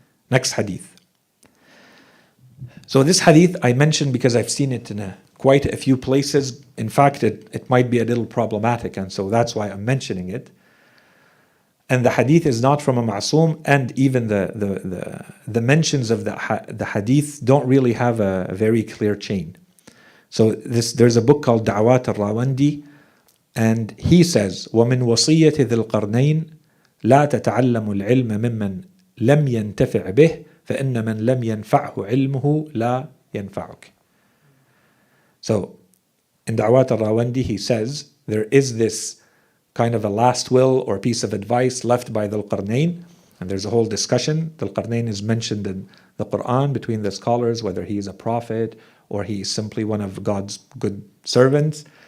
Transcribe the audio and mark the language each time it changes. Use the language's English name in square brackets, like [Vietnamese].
[English] Next hadith. So this hadith I mentioned because I've seen it in quite a few places. In fact, it might be a little problematic, and so that's why I'm mentioning it. And the hadith is not from a ma'soom, and even the mentions of the hadith don't really have a very clear chain. So there's a book called Da'wat al-Rawandi, and he says, [Arabic] وَمِن وَصِيَّةِ ذِي الْقَرْنَيْنِ لَا تَتَعَلَّمُ الْعِلْمَ مِمَّنْ لَمْ يَنْتَفِعْ بِهِ فَإِنَّ مَنْ لَمْ يَنْفَعْهُ عِلْمُهُ لَا يَنْفَعُكَ. [English] So in Da'wat al-Rawandi he says, there is this kind of a last will or piece of advice left by Dhul Qarnayn, and there's a whole discussion. Dhul Qarnayn is mentioned in the Quran between the scholars, whether he is a prophet or he is simply one of God's good servants.